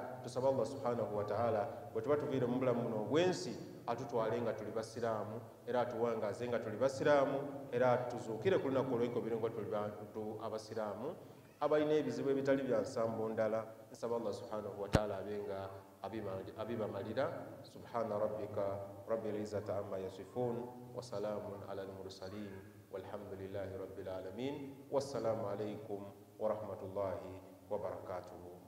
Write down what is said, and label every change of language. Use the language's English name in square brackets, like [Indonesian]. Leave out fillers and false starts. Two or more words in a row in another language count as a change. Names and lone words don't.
[Ganda] Tusaba Allah [Arabic] سبحانه وتعالى [Ganda] bwe tuba tuviire mu bulamu buno obwensi atutwale nga tuli basiraamu, era atuwangaze nga tuli basiraamu, era tuzuukire ku lunaku olw'enkomerero nga tuli bantu abasiraamu. abalina ebizibu ebitali bya nsambo ndala nsaba Allah [Arabic] سبحانه وتعالى [Ganda] abenga abibamalira. [Arabic] سبحان ربك رب العزة عما يصفون وسلام على المرسلين والحمد لله رب العالمين. والسلام عليكم ورحمة الله وبركاته.